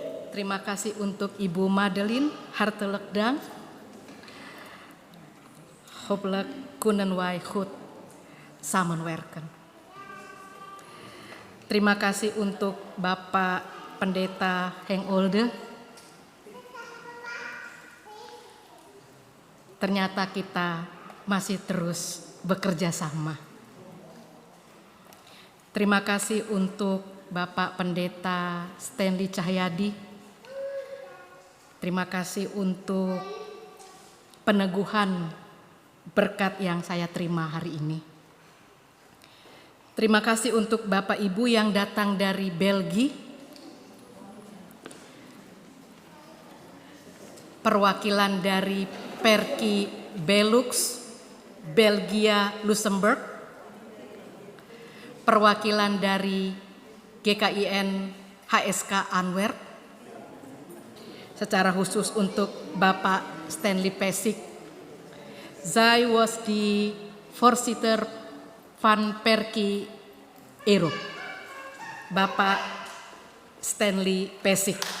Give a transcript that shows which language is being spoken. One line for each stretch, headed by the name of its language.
Indonesian: Terima kasih untuk Ibu Madeline,
Dutch: hartelijk dank. Hopelijk kunnen wij goed samenwerken.
Indonesian: Terima kasih untuk Bapak Pendeta Henk Olde. Ternyata kita masih terus bekerja sama. Terima kasih untuk Bapak Pendeta Stanley Cahyadi. Terima kasih untuk peneguhan berkat yang saya terima hari ini. Terima kasih untuk Bapak Ibu yang datang dari Belgia, perwakilan dari Perky Belux, Belgia, Luxembourg, perwakilan dari GKIN HSK Antwerp, secara khusus untuk Bapak Stanley Pesik.
Dutch: Zij was die voorzitter van Perky Europe, Bapak Stanley Pesik.